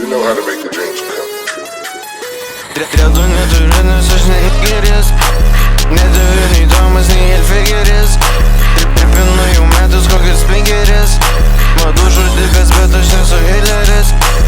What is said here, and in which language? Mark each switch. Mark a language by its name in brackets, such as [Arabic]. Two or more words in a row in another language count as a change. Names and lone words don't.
[English] You know how to make the dreams come true. [Lithuanian] Dredu neturiu, nes aš ne hitleris. Neturiu nei Tomas, nei Hilfigeris. Tripinu jau metus kokius 5. Madų žudikas, bet aš nesu Hitleris.